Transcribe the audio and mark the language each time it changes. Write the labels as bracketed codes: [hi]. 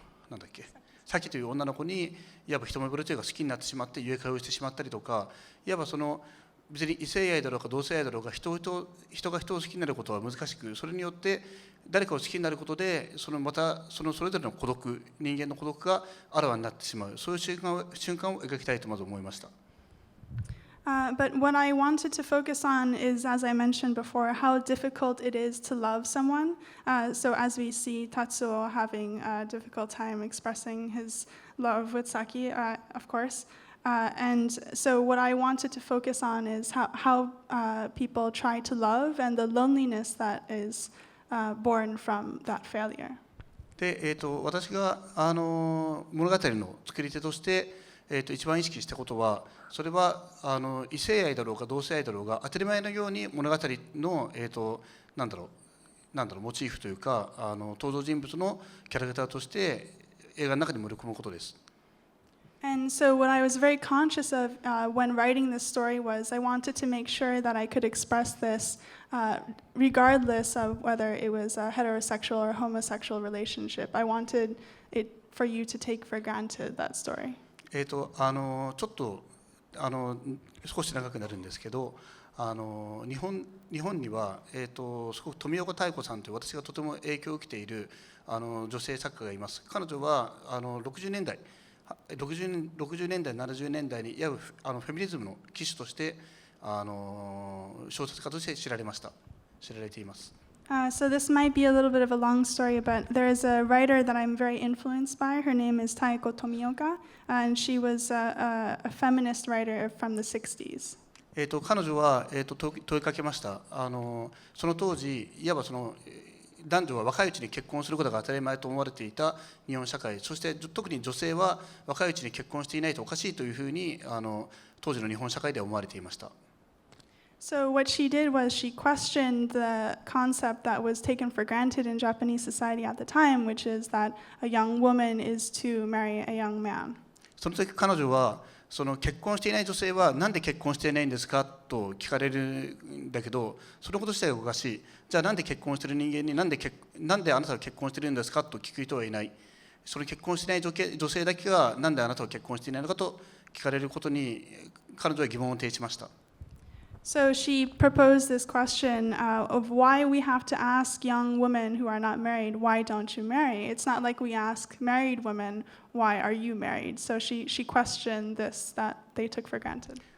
[ja] なんだっけサキという女の子にいわば一目惚れというか好きになってしまって誘拐をしてしまったりとかいわばその別に異性愛だろうか同性愛だろうが人が人を好きになることは難しくそれによって誰かを好きになることでまたそれぞれの孤独人間の孤独があらわになってしまうそういう瞬間を描きたいとまず思いました。 [en] But what I wanted to focus on is, as I mentioned before, how difficult it is to love someone. So as we see Tatsuo having a difficult time expressing his love with Saki, of course. And so what I wanted to focus on is how people try to love and the loneliness that is born from that failure. [ja] で、私が物語の作り手として、一番意識したことはそれは異性愛だろうか同性愛だろうが当たり前のように物語の、なんだろうモチーフというか登場人物のキャラクターとして映画の中に盛り込むことです。 [en] And so what I was very conscious of when writing this story was I wanted to make sure that I could express this regardless of whether it was a heterosexual or homosexual relationship. I wanted it for you to take for granted that story. [ja] ちょっと少し長くなるんですけど日本には、すごく富岡妙子さんという私がとても影響を受けている女性作家がいます。彼女は60年代70年代にいわゆるフェミニズムの旗手として小説家として知られています。 [en] So this might be a little bit of a long story, but there is a writer that I'm very influenced by. Her name is Taeko Tomioka, and she was a feminist writer from the 60s. [ja] 彼女は、問いかけました。その当時いわば男女は若いうちに結婚することが当たり前と思われていた日本社会、そして特に女性は若いうちに結婚していないとおかしいというふうに当時の日本社会では思われていました。 [en] So what she did was she questioned the concept that was taken for granted in Japanese society at the time, which is that a young woman is to marry a young man. [ja] その時彼女は結婚していない女性はなんで結婚していないんですかと聞かれるんだけどそのこと自体がおかしい。じゃあなんで結婚している人間になんであなたが結婚しているんですかと聞く人はいない。その結婚していない女性だけがなんであなたは結婚していないのかと聞かれることに彼女は疑問を呈しました。 [en] So she proposed this question of why we have to ask young women who are not married, why don't you marry? It's not like we ask married women, why are you married? So she questioned this that they took for granted.